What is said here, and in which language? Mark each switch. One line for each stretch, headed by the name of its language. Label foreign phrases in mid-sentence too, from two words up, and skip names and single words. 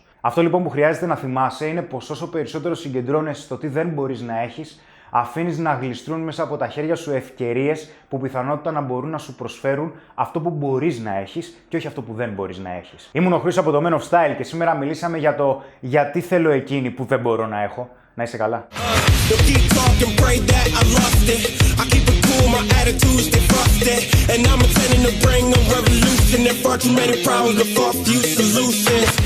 Greek: Αυτό λοιπόν που χρειάζεται να θυμάσαι είναι πως όσο περισσότερο συγκεντρώνεσαι στο τι δεν μπορείς να έχεις, αφήνεις να γλιστρούν μέσα από τα χέρια σου ευκαιρίες που πιθανότητα να μπορούν να σου προσφέρουν αυτό που μπορείς να έχεις και όχι αυτό που δεν μπορείς να έχεις. Ήμουν ο Χρήστος από το Men of Style και σήμερα μιλήσαμε για το γιατί θέλω εκείνη που δεν μπορώ να έχω. Να είσαι καλά.
English: And I'm intending to bring a revolution. There far too many problems, but far few solutions.